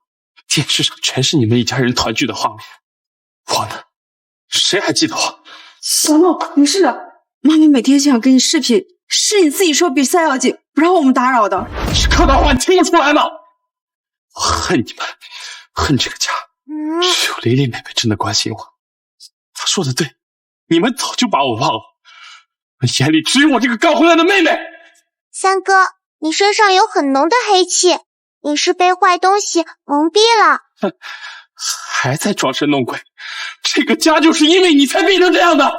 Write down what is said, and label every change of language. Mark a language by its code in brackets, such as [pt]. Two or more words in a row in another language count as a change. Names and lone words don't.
[zh] 電視上全是你們一家人團聚的畫面，我呢？誰還記得我？小夢，沒事的。媽媽每天想跟你視頻，是你自己說比賽要緊，不讓我們打擾的。是客套話，你聽不出來嗎？我恨你們，恨這個家。只有黎黎妹妹真的關心我。她說的对，你們早就把我忘了。眼裡只有我這個剛回來的妹妹。三哥，你身上有很濃的黑氣，你是被壞東西蒙蔽了。哼，還在裝神弄鬼，這個家就是因為你才變成這樣的。